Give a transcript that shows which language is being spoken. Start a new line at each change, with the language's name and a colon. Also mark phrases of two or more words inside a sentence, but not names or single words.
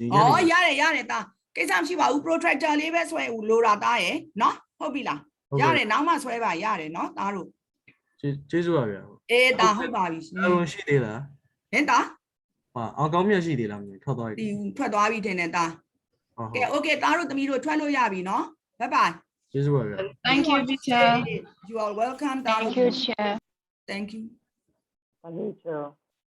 Burmese: ဩရတယ်သားကိစ္စမရှိပါဘူး protractor လေးပဲဆွဲဦးလိုတာသားရဲ့နော်ဟုတ်ပြီလားရတယ်နောက်မှဆွဲပါရတယ်နော်သားတို့ ကျေးဇူးပါဗျာ အေးဒါဟုတ်ပါပြီ အလုံးရှိသေးလား ဟင်သား ဟာအောင်ကောင်းမြတ်ရှိသေးလားမင်းထွက်သွားပြီ ဒီထွက်သွားပြီထင်တယ်သားကဲ okay သားတို့သမီးတို့ထွက်လို့ရပြီနော်
English: bye bye
Burmese: ကျေးဇူးပါဗျာ
English: Thank you teacher you are welcome သား Thank
Burmese: တို့
English: you, Chair. thank you Thank you, Chair.